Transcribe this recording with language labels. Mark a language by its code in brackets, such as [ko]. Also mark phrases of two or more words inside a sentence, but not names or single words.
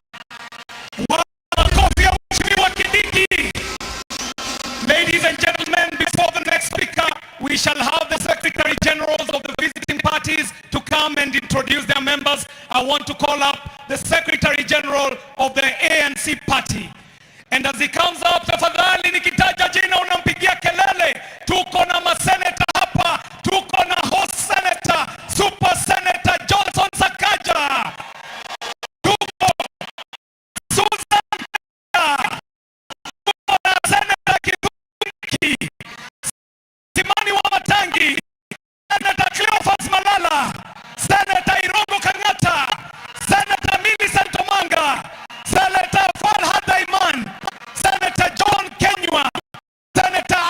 [en] Ladies and gentlemen, before the next speaker, we shall have the Secretary Generals of the visiting parties to come and introduce their members. I want to call up the Secretary General of the ANC party. And as he comes up, [sw] tafadhali nikitaja jina unampigia kelele. Tuko na maseneta hapa, tuko na [en] host senator, super senator [sw] Johnson Sakaja. Tuko Susan, tuko na senator Kituki, Simani wa Matangi, senator Cleophas Malala, senator Irogo Kangata, senator Millicent Omanga, senator Farhad Aiman, Senator John Kenywa, Senator